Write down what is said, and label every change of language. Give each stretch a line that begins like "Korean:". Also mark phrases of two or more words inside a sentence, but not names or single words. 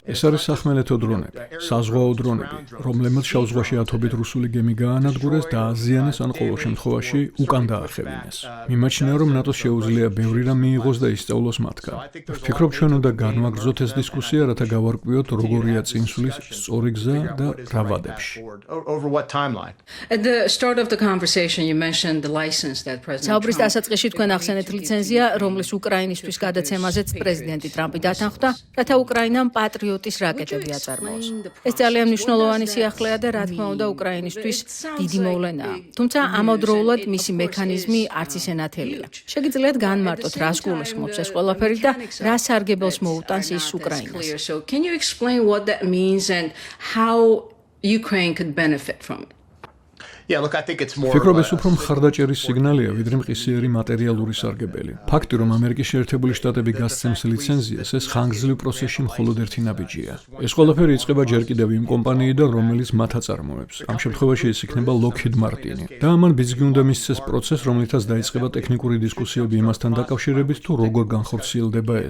Georgian: ეს არის სახმელეთო დრონები, საზღვაო დრონები, რომლებმაც შავ ზღვაში ათობით რუსული გემი გაანადგურეს და აზიანეს ან ყოველ შემთხვევაში უკან დაახევინეს. მიმაჩნია, რომ ნატოს შეუძლია ბევრი რამ მიიღოს და ისწავლოს მათგან. ვფიქრობ, ჩვენ უნდა განვაგრძოთ ეს დისკუსია, რათა გავარკვიოთ, როგორია წინსვლის სწორი გზა და რა ვადებში.
English: over what timeline. At the start of the conversation, you mentioned the license that President
Georgian: საუბრის Trump დასაწყისში თქვენ ახსენეთ ლიცენზია, რომლის უკრაინისთვის გადაცემაზეც პრეზიდენტი ტრამპი დათანხმდა, რათა უკრაინამ პატრიოტის რაკეტები აწარმოოს. ეს ძალიან მნიშვნელოვანი სიახლეა და რა თქმა უნდა უკრაინისთვის დიდი მოვლენაა. თუმცა ამავდროულად მისი მექანიზმი არც ისე ნათელია. შეგიძლიათ განმარტოთ, რას გულისხმობს ეს ყველაფერი და რა სარგებელს მოუტანს ის უკრაინას.
English: So can you explain what that means and how Ukraine could benefit from it? Yeah, look, I think it's more.
Georgian: ვფიქრობ, ეს უფრო მხარდაჭერის სიგნალია, ვიდრე მყისიერი მატერიალური სარგებელი. ფაქტი, რომ ამერიკის შეერთებული შტატები გასცემს ლიცენზიას, ეს ხანგრძლივ პროცესში მხოლოდ ერთი ნაბიჯია. ეს ყველაფერი იწყება ჯერ კიდევ იმ კომპანიიდან, რომელიც მათ აწარმოებს. ამ შემთხვევაში ეს იქნება Lockheed Martin. და ამან ბიძგი უნდა მისცეს პროცესს, რომლითაც დაიწყება ტექნიკური დისკუსიები იმასთან დაკავშირებით, თუ როგორ განხორციელდება ეს.